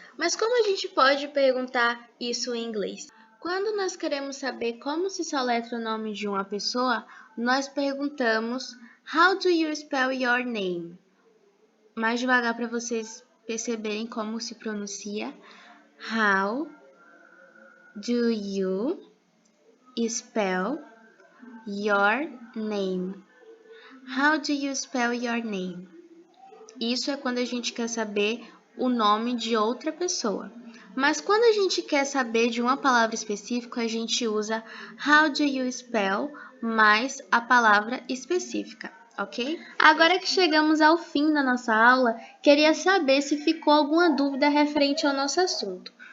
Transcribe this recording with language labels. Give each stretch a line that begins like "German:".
Portuguese: Mas como a gente pode perguntar isso em inglês? Quando nós queremos saber como se soletra o nome de uma pessoa, nós perguntamos
English: How do you spell your name?
Portuguese: Mais devagar para vocês perceberem como se pronuncia.
English: How do you spell your name? How do you spell your name?
Portuguese: Isso é quando a gente quer saber o nome de outra pessoa. Mas quando a gente quer saber de uma palavra específica, a gente usa
English: how do you spell
Portuguese: mais a palavra específica. Ok? Agora que chegamos ao fim da nossa aula, queria saber se ficou alguma dúvida referente ao nosso assunto.